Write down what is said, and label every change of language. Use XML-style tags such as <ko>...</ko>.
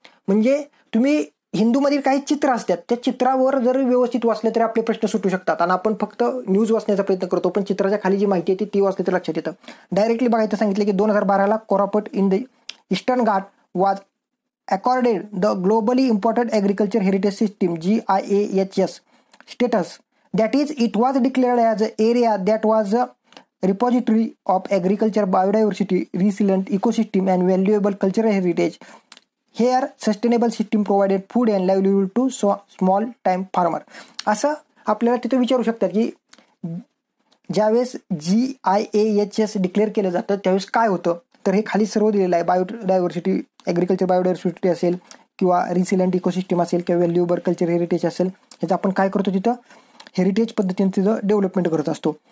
<mr>म्हणजे तुम्ही हिंदूमधील काही चित्र असतात त्या चित्रावर जर व्यवस्थित वाचले तरी आपले प्रश्न सुटू शकतात. आणि आपण फक्त न्यूज वाचण्याचा प्रयत्न करतो, पण चित्राच्या खाली जी माहिती येते ती वाचली तर लक्षात येतं. डायरेक्टली बघायचं सांगितलं की</mr> <en>2012 Koraput in the Eastern Ghat was accorded the globally important agriculture heritage system GIAHS status. That is, it was declared as an area that was a repository of agriculture, biodiversity, resilient ecosystem and valuable cultural heritage. Here, sustainable system provided food and livelihood to small time farmer.</en> <mr>असं आपल्याला तिथे विचारू शकतात की ज्यावेळेस GIAHS declare केलं जातं त्यावेळेस काय होतं. तर हे खाली सर्व दिलेलं आहे. बायोडायव्हर्सिटी, ॲग्रिकल्चर बायोडायव्हर्सिटी असेल किंवा रिसिलंट इकोसिस्टम असेल किंवा व्हॅल्युएबल कल्चर हेरिटेज असेल, ह्याचं आपण काय करतो तिथं हेरिटेज पद्धतीने तिथं डेव्हलपमेंट करत असतो.</mr>